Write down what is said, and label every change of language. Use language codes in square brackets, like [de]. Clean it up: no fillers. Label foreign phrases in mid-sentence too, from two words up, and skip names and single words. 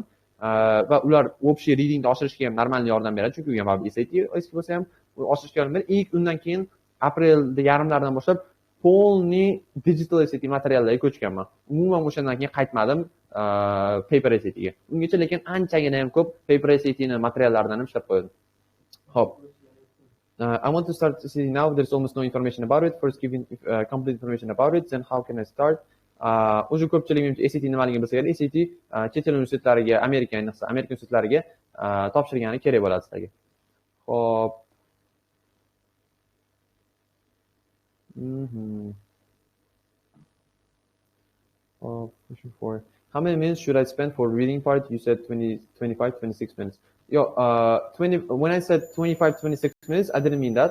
[uz] Va ular общий readingni oshirishga ham normalniy yordam beradi, chunki u ham SAT eski bo'lsa ham oshirishga yordam beradi. Ilk undan keyin aprelning yarmlaridan boshlab polni digital SAT materiallarga ko'chganman. Umuman o'shandan keyin qaytmadim paper SATga. Ungacha lekin anchagina ham ko'p paper SATni materiallaridan ham ishlab qo'ydim. Xo'p. [en] I want to start SAT now. There's almost no information about it. First, giving complete information about it. Then, how can I start? [uz] O'zi ko'pchilik SAT nimaligini bilsa kerak. SAT chet el universitetlariga, Amerika universitetlariga topshirgani kerak bo'ladi sizlarga. Xo'p. [en] Pushing forward. How many minutes should I spend for reading part? You said 25, 26 minutes. When I said 25, 26 minutes, I didn't mean that.